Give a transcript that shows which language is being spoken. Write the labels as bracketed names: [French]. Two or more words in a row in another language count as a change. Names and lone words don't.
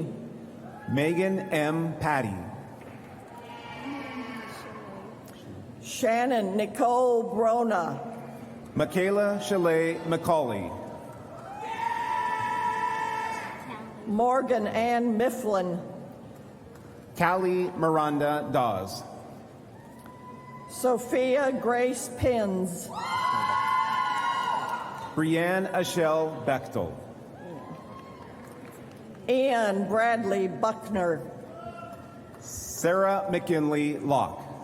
[English] Megan M. Patty, Shannon Nicole Brona, Michaela Chalet McCauley, Morgan Ann Mifflin, Callie Miranda Dawes, Sophia Grace Pins, Brianne Ashell Bechtel, Ian Bradley Buckner, Sarah McKinley Locke,